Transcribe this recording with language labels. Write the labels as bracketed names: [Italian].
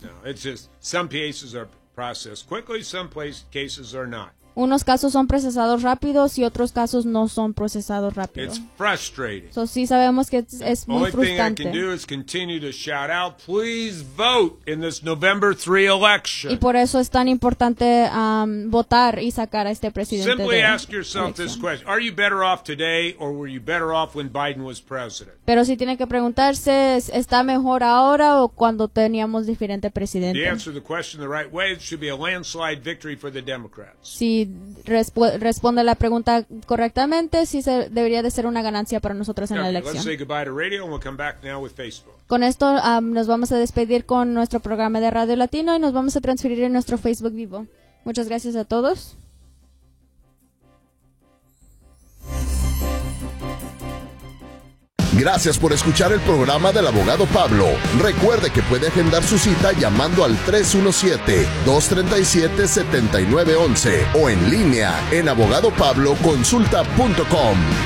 [English] No, it's just some cases are processed quickly, some cases are not. [Spanish] Unos casos son procesados rápidos y otros casos no son procesados rápido. [English] It's frustrating. [Spanish] So sí sabemos que es muy frustrante. [English] The only thing I can do is continue to shout out, please vote in this November 3 election. [Spanish] Y por eso es tan importante votar y sacar a este presidente. [English] Simply [Spanish] de [English] ask yourself [Spanish] elección. [English] This question: Are you better off today, or were you better off when Biden was president? [Spanish] Pero si tiene que preguntarse, ¿está mejor ahora o cuando teníamos diferente presidente? [English] If you answer the question the right way, it should be a landslide victory for the Democrats. [Spanish] Sí. Y responde la pregunta correctamente, sí se debería de ser una ganancia para nosotros en [English] okay, [Spanish] la elección. [English] Let's say goodbye to radio and we'll come back now with Facebook. [Spanish] Con esto nos vamos a despedir con nuestro programa de Radio Latino y nos vamos a transferir en nuestro Facebook Vivo. Muchas gracias a todos. Mm-hmm. Gracias por escuchar el programa del abogado Pablo. Recuerde que puede agendar su cita llamando al 317-237-7911 o en línea en abogadopabloconsulta.com.